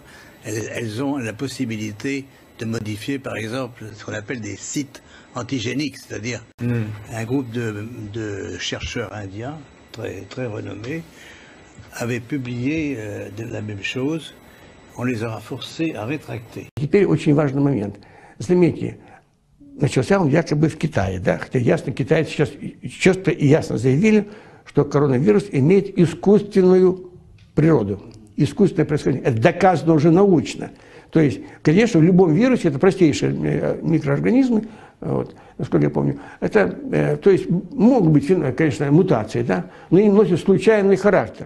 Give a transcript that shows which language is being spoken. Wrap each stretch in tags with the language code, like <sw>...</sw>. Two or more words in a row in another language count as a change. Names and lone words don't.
<fr>Elles ont la possibilité de modifier, par exemple, ce qu'on appelle des sites antigéniques, c'est-à-dire un groupe de chercheurs indiens, très renommés, avait publié la même chose. On les aura forcés à rétracter.</fr> <ru>Теперь очень важный момент. Заметьте, начался он якобы в Китае, да? Хотя ясно, китайцы сейчас четко и ясно заявили, что коронавирус имеет искусственную природу, искусственное происхождение. Это доказано уже научно. То есть, конечно, в любом вирусе, это простейшие микроорганизмы, вот, насколько я помню, это, то есть, могут быть, конечно, мутации, да, но они носят случайный характер.</ru>